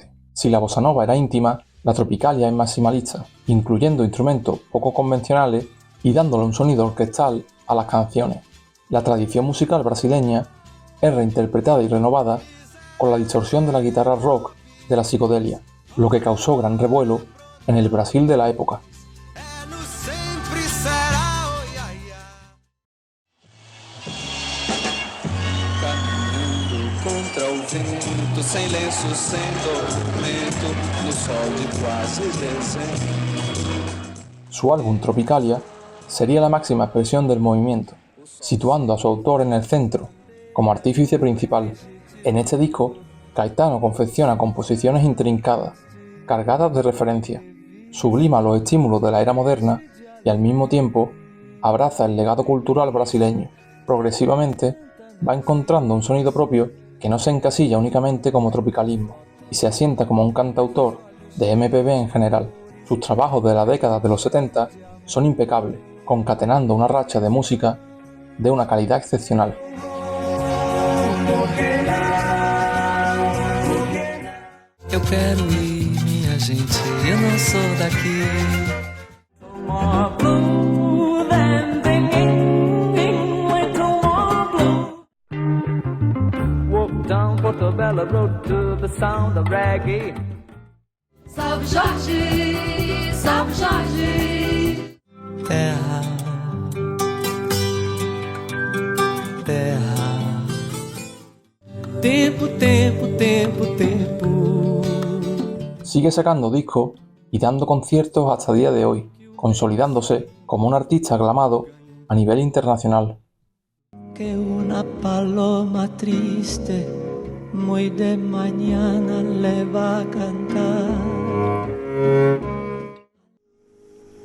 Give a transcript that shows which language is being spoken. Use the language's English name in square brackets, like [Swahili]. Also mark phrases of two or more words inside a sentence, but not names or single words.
[Spanish] Si la bossa nova era íntima, la Tropicalia es maximalista, incluyendo instrumentos poco convencionales y dándole un sonido orquestal a las canciones. La tradición musical brasileña es reinterpretada y renovada con la distorsión de la guitarra rock de la psicodelia, lo que causó gran revuelo en el Brasil de la época. [Portuguese] Contra o vento, sem lenço, sem documento, no sol de quase dezembro. [Spanish] Su álbum Tropicalia sería la máxima expresión del movimiento, situando a su autor en el centro, como artífice principal. En este disco, Caetano confecciona composiciones intrincadas, cargadas de referencias, sublima los estímulos de la era moderna y al mismo tiempo abraza el legado cultural brasileño. Progresivamente va encontrando un sonido propio que no se encasilla únicamente como tropicalismo y se asienta como un cantautor de MPB en general. Sus trabajos de la década de los 70 son impecables, concatenando una racha de música de una calidad excepcional. [Portuguese] Eu quero ir, minha gente, eu não sou daqui. [English] More blue than singing, little more blue. Walk down Portobello Road to the sound of reggae. [Portuguese] Salve Jorge, salve Jorge. Terra, terra. Tempo, tempo, tempo, tempo. [Spanish] Sigue sacando discos y dando conciertos hasta el día de hoy, consolidándose como un artista aclamado a nivel internacional. Que una paloma triste muy de mañana le va a cantar.